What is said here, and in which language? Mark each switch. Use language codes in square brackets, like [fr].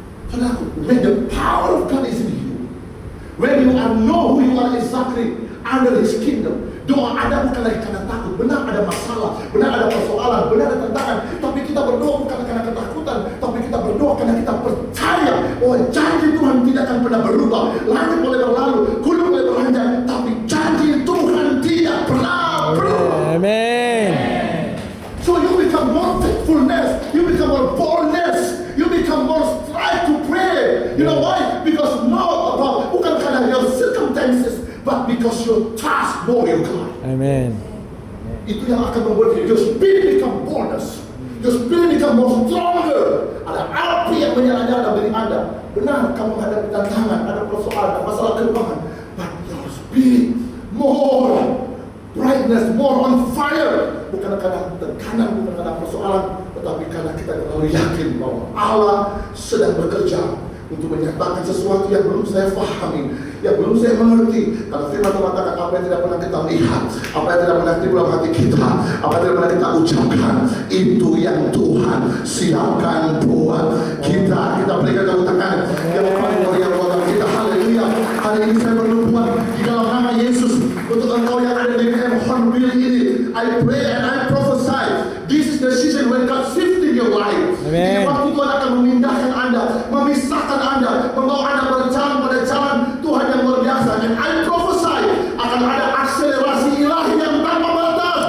[en] Saudaraku, when the power of God is in you, when you know who you are exactly under His kingdom, [id] doa Anda bukan lagi karena takut. Benar ada masalah, benar ada persoalan, benar ada tantangan, tapi kita berdoa bukan karena ketakutan, tapi kita berdoa karena kita percaya bahwa janji Tuhan tidak akan pernah berubah. Langit boleh berlalu, gunung boleh beranjak, tapi janji Tuhan tidak pernah berubah. Amen. [en] So you become more faithfulness, you become more boldness, you become more strive to pray. You know why? Because not about [id] bukan karena [en] your circumstances, but because you trust more in God. Amen. [id] Itu yang akan membuat [en] your spirit become boldness. Your spirit become more stronger. [id] Ada api yang menyala-nyala dalam diri Anda. Benar, kamu menghadapi tantangan, ada persoalan, ada masalah keuangan. [en] But your spirit more brightness, more on fire. [id] Bukan karena tekanan, bukan karena persoalan, tetapi karena kita terlalu yakin bahwa Allah sedang bekerja untuk menyatakan sesuatu yang belum saya pahami, yang belum saya mengerti. Karena firman Tuhan mengatakan apa yang tidak pernah kita lihat, apa yang tidak pernah timbul dalam hati kita, apa yang tidak pernah kita ucapkan, itu yang Tuhan siapkan buat kita. Kita berikan tepuk tangan yang paling mulia buat kita. Haleluya. Hari ini saya bernubuat di dalam nama Yesus untuk engkau yang ada di Hornbill ini. [en] I pray and I prophesy. This is the season when God shifting your life. Amen. [id] Ini waktu Tuhan akan memindahkan Anda, memisahkan Anda, membawa Anda berjalan pada jalan Tuhan yang luar biasa. Dan [en] I prophesy [id] akan ada akselerasi ilahi yang tanpa batas.